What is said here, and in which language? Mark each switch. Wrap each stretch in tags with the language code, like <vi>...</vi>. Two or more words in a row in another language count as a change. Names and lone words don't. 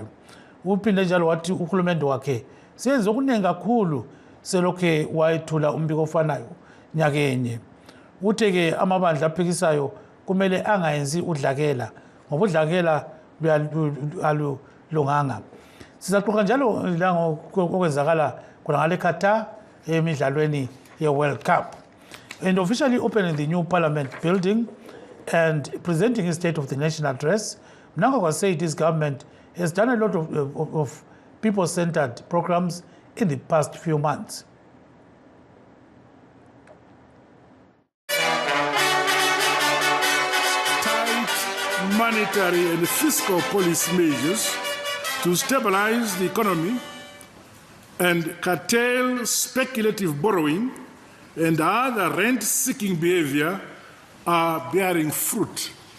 <nd>Uphinde njalo wathi uhulumende wakhe senze okuningi kakhulu selokhe wayethula umbiko ofanayo nyakenye. Uthe ke amabandla aphikisayo kumele angayenzi udlakela ngoba udlakela alulunganga. Sizaxoxa njalo la ngokwenzakala khonangale eQatar emidlalweni ye-World Cup.</nd> <en>And officially opening the new Parliament building and presenting his State of the Nation address, Mnangagwa said his government has done a lot of people-centered programs in the past few months. Monetary and fiscal policy measures to stabilize the economy and curtail speculative borrowing and other rent-seeking behavior are bearing fruit.</en>